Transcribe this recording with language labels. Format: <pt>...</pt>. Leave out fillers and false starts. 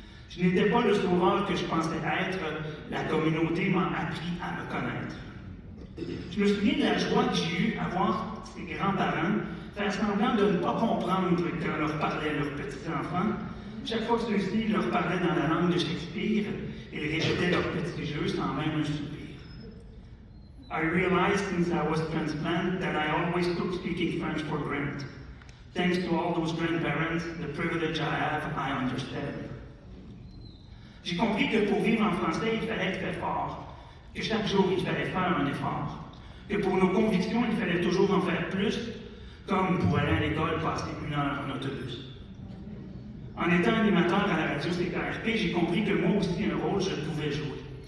<fr>Je n'étais pas le sauveur que je pensais être, la communauté m'a appris à me connaître. Je me souviens de la joie que j'ai eue à voir ces grands-parents faire semblant de ne pas comprendre quand leur parlaient leurs petits-enfants. Chaque fois que ceux-ci leur parlaient dans la langue de Shakespeare, ils répétaient leurs petits jeux sans même un soupir.</fr> <en>I realized since I was transplanted that I always took speaking French for granted. Thanks to all those grandparents, the privilege I have, I understand.</en> <fr>J'ai compris que pour vivre en français, il fallait être très fort, que chaque jour, il fallait faire un effort, que pour nos convictions, il fallait toujours en faire plus, comme pour aller à l'école passer 1 heure en autobus. En étant animateur à la radio CKRP, j'ai compris que moi aussi, un rôle, je pouvais jouer.</fr>